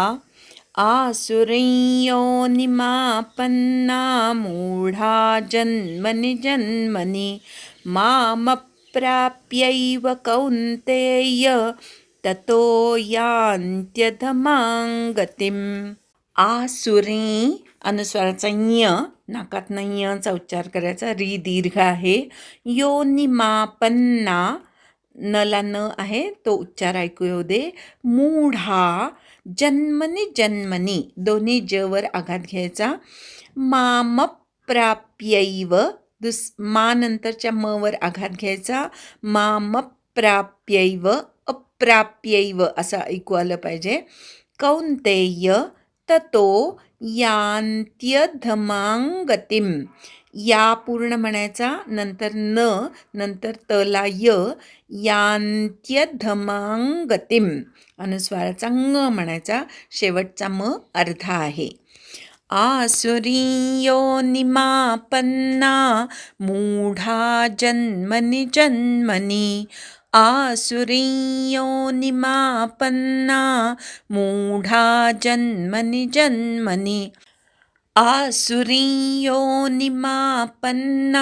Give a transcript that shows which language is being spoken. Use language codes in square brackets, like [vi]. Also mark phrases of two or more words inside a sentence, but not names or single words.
[sa] आसुरीं योनिमापन्ना मूढा जन्मनि जन्मनि मामप्राप्यैव कौन्तेय ततो यान्त्यधमां गतिम्. [mr] आसुरी अनुस्वाराचा ञ, नाकातनं ञचा उच्चार करायचा. री दीर्घ आहे. योनिमापन्ना, नला न आहे तो उच्चार ऐकू येऊ दे. [sa] मूढा जन्मनी जन्मनी, [mr] दोन्ही जवर आघात घ्यायचा. मामप्राप्यैव, मा नंतरच्या म वर आघात घ्यायचा. [sa] मामप्राप्यैव, अप्राप्यैव [mr] असं ऐकू आलं पाहिजे. [sa] कौन्तेय ततो यान्त्यधमां गतिम्. [mr] या पूर्ण म्हणायचा, नंतर न, नंतर तला य, [sa] यान्त्यधमां गतिम्. [mr] अनुस्वाराचा ङ म्हणायचा, शेवटचा म अर्धा आहे. [sa] आसुरीं योनिमापन्ना मूढा जन्मनि जन्मनि आसुरीं योनिमापन्ना मूढा जन्मनि जन्मनि आसुरीं योनिमापन्ना